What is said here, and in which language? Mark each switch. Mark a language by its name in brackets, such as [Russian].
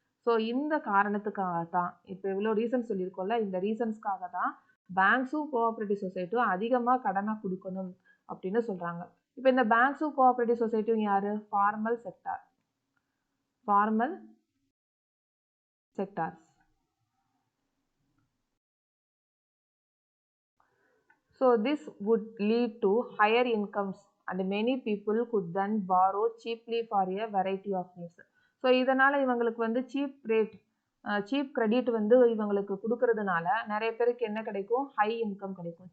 [Tamil] So இந்த காரணத்துக்காக தான் இப்போ இவ்வளோ ரீசன்ஸ் சொல்லியிருக்கோம்ல, இந்த ரீசன்ஸ்க்காக தான் பேங்க்ஸும் கோஆப்ரேட்டிவ் சொசைட்டியும் அதிகமாக கடனை கொடுக்கணும் அப்படின்னு சொல்கிறாங்க. இப்போ இந்த பேங்க்ஸும் கோஆப்ரேட்டிவ் சொசைட்டியும் யார், formal sectors. [English] So this would lead to higher incomes and many people could then borrow cheaply for a variety of needs. [Tamil] So இதனால் இவங்களுக்கு வந்து சீப் கிரெடிட் வந்து இவங்களுக்கு கொடுக்கறதுனால நிறைய பேருக்கு என்ன கிடைக்கும், ஹை இன்கம் கிடைக்கும்.